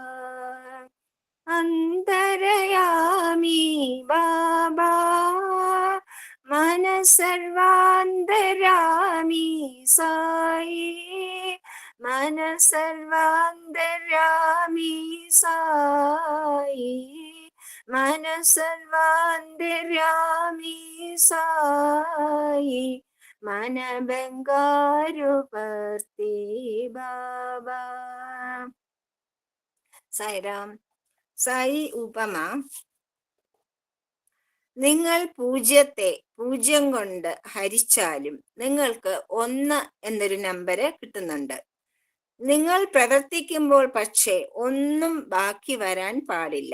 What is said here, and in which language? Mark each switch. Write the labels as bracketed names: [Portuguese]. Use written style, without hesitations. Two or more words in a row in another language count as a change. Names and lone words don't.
[Telugu] అంతరయామి బాబా, మన సర్వాంతరామి సాయి, మన సర్వాంతరామి సాయి, మన సర్వాంతరామి సాయి, మన బంగారు పర్తి బాబా. [Malayalam] സായിരാം. സായി ഉപമ: നിങ്ങൾ പൂജ്യത്തെ 0 കൊണ്ട് ഹരിച്ചാലും നിങ്ങൾക്ക് 1 എന്നൊരു നമ്പര് കിട്ടുന്നുണ്ട്. നിങ്ങൾ പ്രവർത്തിക്കുമ്പോൾ പക്ഷേ ഒന്നും ബാക്കി വരാൻ പാടില്ല.